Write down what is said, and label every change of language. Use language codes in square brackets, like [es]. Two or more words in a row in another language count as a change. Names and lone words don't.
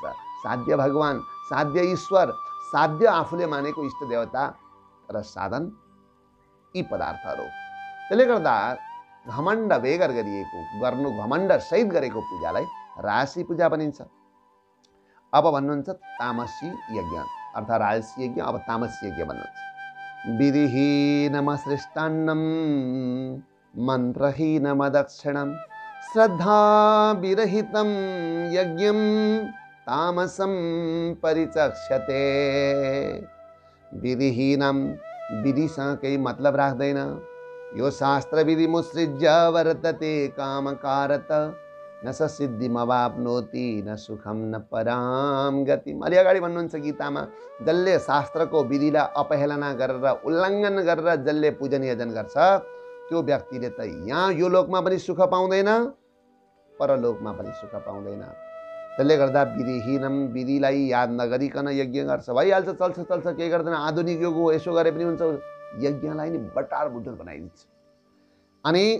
[ne] साध्य भगवान, साध्य ईश्वर, साध्य आफूले मानेको इष्ट देवता र साधन यी पदार्थहरू। त्यसले गर्दा घमण्ड बेगर गरिएको, गर्नु घमण्ड सहित गरेको पूजालाई राजसी पूजा भनिन्छ। अब भन्नुहुन्छ तामसी यज्ञ अर्थात् राजसी यज्ञ, अब तामसी यज्ञ भन्नुहुन्छ। [sa] विधिहीनमसृष्टान्नं मन्त्रहीनमदक्षिणं श्रद्धा विरहितं यज्ञं तामसं परिचक्षते। [ne] विधिहीनम, विधिसँग केही मतलब राख्दैन, [sa] यो शास्त्र विधि मुसृज्य वर्तते कामकारत न स सिद्धिमवाप्नोति न सुखम न पराम गतिम। [ne] अलि अगाडि भन्नुहुन्छ गीतामा, जसले शास्त्रको विधिलाई अपहेलना गरेर उल्लङ्घन गरेर जसले पूजन यजन गर्छ त्यो व्यक्तिले त यहाँ यो लोकमा पनि सुख पाउँदैन, परलोकमा पनि सुख पाउँदैन। त्यसले गर्दा विधिहीनम, विधिलाई याद नगरिकन यज्ञ गर्छ, भइहाल्छ, चल्छ चल्छ, केही गर्दैन, आधुनिक युग हो, यसो गरे पनि हुन्छ, यज्ञलाई नि बटार बुटार बनाइदिन्छ।